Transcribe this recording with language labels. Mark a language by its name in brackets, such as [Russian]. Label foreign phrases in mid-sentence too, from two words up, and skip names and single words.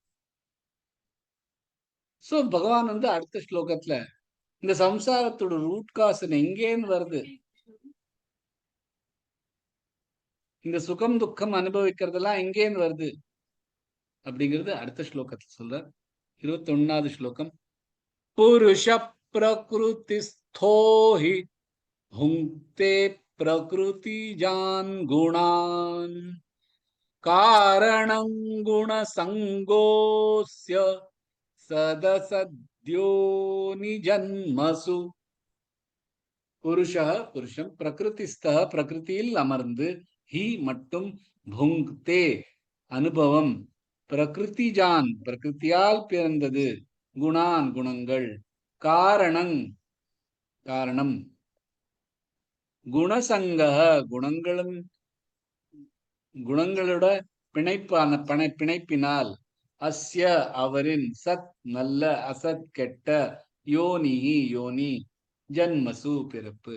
[Tamil] சோ பகவான் வந்து அடுத்த ஸ்லோகத்துல இந்த சம்சாரத்தோட [English] root cause [Tamil] எங்கேன்னு வருது, இந்த சுகம் துக்கம் அனுபவிக்கிறதெல்லாம் எங்கேன்னு வருது அப்படிங்கிறது அடுத்த ஸ்லோகத்துல சொல்ற. 21வது ஸ்லோகம். [Sanskrit] புருஷ प्रकृतिस्थो हि भुङ्क्ते प्रकृतिजान् गुणान् कारणं गुणसङ्गोऽस्य सदसद्यो निजन्मसु [Tamil] புருஷः புருஷன் பிரகிருதிஸ்தः பிரகிருதியில் அமர்ந்து ஹி மட்டும் புங்க்தே அனுபவம் பிரகிருதிஜான் பிரகிருதியால் பிறந்தது குணான் குணங்கள் காரணம் குணசங்கः குணங்களோட பிணைப்பினால் அஸ்ய அவரின் சத் நல்ல அசத் கெட்ட [Sanskrit] योनि जन्मसु [Tamil] பிறப்பு.